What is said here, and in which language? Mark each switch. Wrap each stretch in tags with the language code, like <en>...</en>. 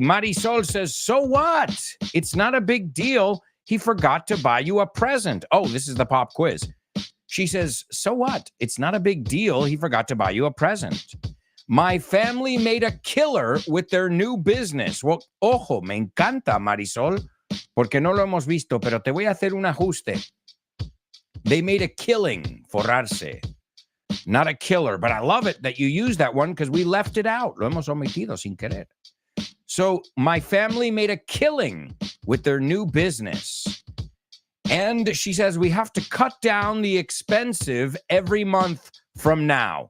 <en>Marisol says, so what? It's not a big deal. He forgot to buy you a present. Oh, this is the pop quiz. She says, so what? It's not a big deal. He forgot to buy you a present. My family made a killer with their new business.</en> <es>Well, ojo, me encanta, Marisol, porque no lo hemos visto, pero te voy a hacer un ajuste.</es> <en>They made a killing,</en> <es>forrarse.</es> <en>Not a killer, but I love it that you use that one because we left it out.</en> <es>Lo hemos omitido sin querer.</es> <en>So my family made a killing with their new business. And she says, we have to cut down the expensive every month from now.</en>